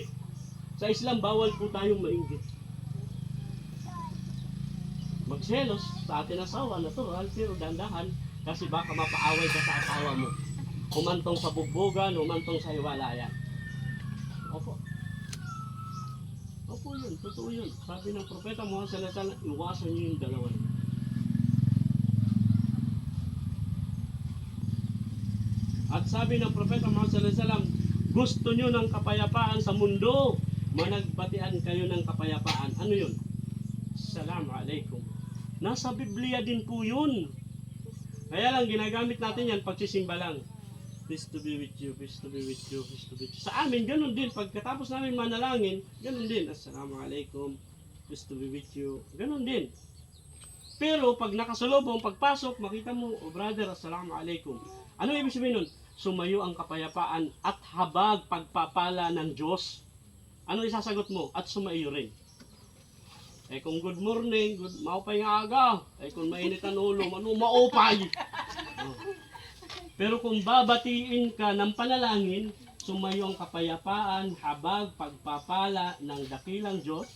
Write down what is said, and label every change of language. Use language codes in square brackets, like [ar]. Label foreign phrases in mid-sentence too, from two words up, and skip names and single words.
[tl] Sa Islam, bawal po tayong mainggit. Magselos sa ating asawa, natural, pero dandahan, kasi baka mapaaway ka sa asawa mo. Humantong sa bugbogan, humantong sa hiwalayan. Opo. Opo yun, totoo yun. Sabi ng propeta Muhammad [ar] صلى الله عليه وسلم, [tl] iwasan niyo yung dalawa. At sabi ng propeta Muhammad [ar] صلى الله عليه وسلم, [tl] gusto niyo ng kapayapaan sa mundo, managbatian kayo ng kapayapaan. Ano yun? [ar] السلام عليكم. [tl] Nasa Biblia din po yun. Kaya lang ginagamit natin yan pagsisimba lang. [en] Peace to be with you, peace to be with you, peace to be with you. [tl] Sa amin, ganun din. Pagkatapos namin manalangin, ganun din. [ar] السلام عليكم, [en] peace to be with you. [tl] Ganun din. Pero pag nakasalubong, pagpasok, makita mo, oh brother, [ar] السلام عليكم. [tl] Ano ibig sabihin nun? Sumayo ang kapayapaan at habag pagpapala ng Diyos. Ano isasagot mo? At sumaiyo rin. Eh kung [en] good morning, [war] maupay nga aga. [tl] Eh kung mainit ang ulo, maupay. Oh. Pero kung babatiin ka ng panalangin, sumayo ang kapayapaan, habag, pagpapala ng dakilang Diyos.